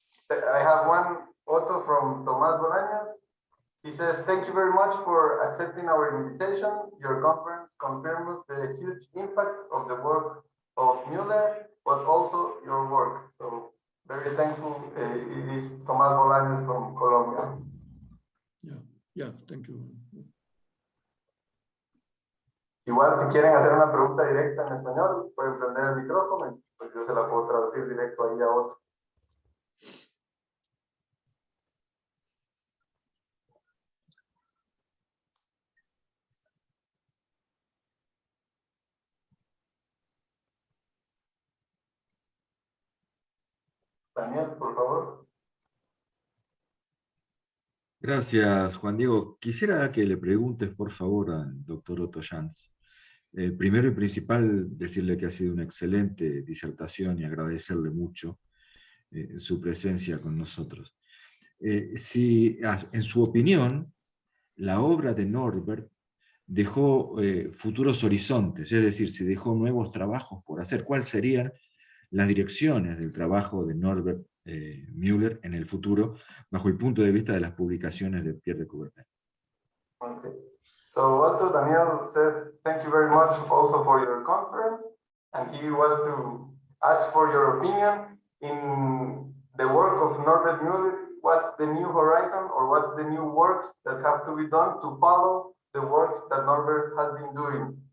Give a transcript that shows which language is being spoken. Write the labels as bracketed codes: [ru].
[en] I have one, Otto, from Tomás Bolaños. He says, thank you very much for accepting our invitation. Your conference confirms the huge impact of the work of Müller, but also your work. So very thankful. It is Tomás Bolaños from Colombia. Yeah, thank you. [es] Igual, si quieren hacer una pregunta directa en español, pueden prender el micrófono, pues yo se la puedo traducir directo ahí a Otto. Daniel, por favor. Gracias, Juan Diego. Quisiera que le preguntes, por favor, al doctor Otto Schantz. Primero y principal, decirle que ha sido una excelente disertación y agradecerle mucho su presencia con nosotros. Si, en su opinión, la obra de Norbert dejó futuros horizontes, es decir, si dejó nuevos trabajos por hacer, ¿cuáles serían las direcciones del trabajo de Norbert Müller en el futuro, bajo el punto de vista de las publicaciones de Pierre de Coubertin? [en] Okay. So Otto, Daniel says, thank you very much also for your conference, and he was to ask for your opinion in the work of Norbert Müller. What's the new horizon, or what's the new works that have to be done to follow the works that Norbert has been doing?